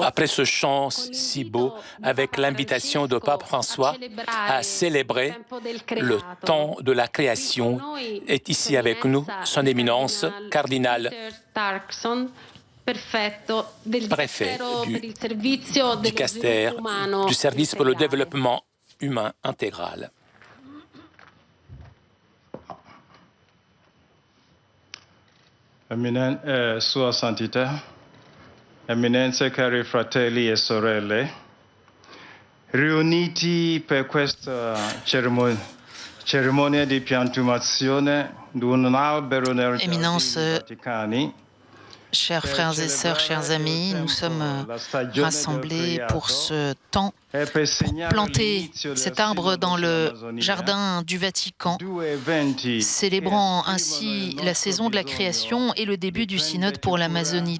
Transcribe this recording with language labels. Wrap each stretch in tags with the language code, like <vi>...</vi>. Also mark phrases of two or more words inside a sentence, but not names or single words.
<fr>Après ce chant si beau, avec l'invitation de Pape François à célébrer le temps de la création, est ici avec nous son éminence, cardinal préfet du Caster, du service pour le développement humain intégral.</fr> <it>Sua Santità, eminenze cari fratelli e sorelle, riuniti per questa cerimonia di piantumazione di un albero nei Giardini Vaticani.</it> <fr>Chers frères et sœurs, chers amis, nous sommes rassemblés pour ce temps, pour planter cet arbre dans le jardin du Vatican, célébrant ainsi la saison de la création et le début du synode pour l'Amazonie.</fr>